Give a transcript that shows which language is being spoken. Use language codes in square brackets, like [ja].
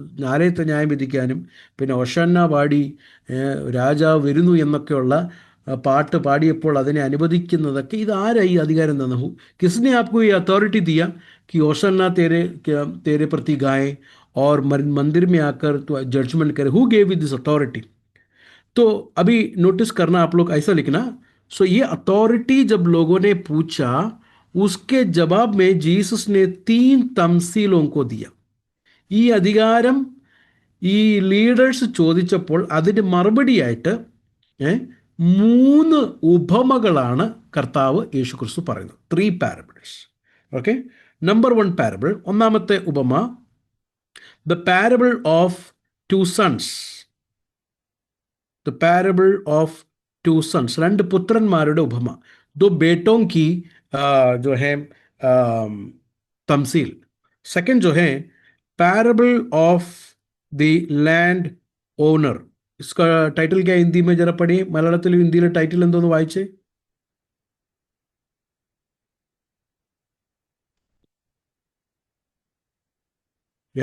[ml] ആലയത്തെ ന്യായം വിധിക്കാനും പിന്നെ ഒഷന്ന പാടി രാജാവ് വരുന്നു എന്നൊക്കെയുള്ള പാട്ട് പാടിയപ്പോൾ അതിനെ അനുവദിക്കുന്നതൊക്കെ ഇത് ആരായി ഈ അധികാരം തന്നു? [hi] കിസ്നെ ആപ്കോ ഈ അതോറിറ്റി ദിയ कि ओशन्ना तेरे प्रति गाएं और मंदिर में आकर तो जजमेंट करे? [en] Who gave you this authority? [hi] तो अभी नोटिस करना आप लोग, ऐसा लिखना. सो ये अथॉरिटी जब लोगों ने पूछा, उसके जवाब में जीसस ने 3 तमसीलों को दिया. [ml] ഈ അധികാരം ഈ ലീഡേഴ്സ് ചോദിച്ചപ്പോൾ അതിന് മറുപടിയായിട്ട് 3 ഉപമകളാണ് കർത്താവ് യേശു ക്രിസ്തു പറയുന്നത്. 3 പാരബിൾസ്. ഓക്കെ, നമ്പർ 1 പാരബിൾ, ഒന്നാമത്തെ ഉപമ, [en] The parable of 2 sons. The parable of 2 sons, [ml] 2 പുത്രന്മാരുടെ ഉപമ. [hi] ദോ ബേട്ടോं की जो है तमसील. सेकंड जो है [en] Parable of the land owner. [hi] इसका टाइटल क्या है हिंदी में, जरा पढ़िए. [ml] മലയാളത്തിലും ഹിന്ദിയിലെ ടൈറ്റിൽ എന്തോന്ന് വായിച്ചേ?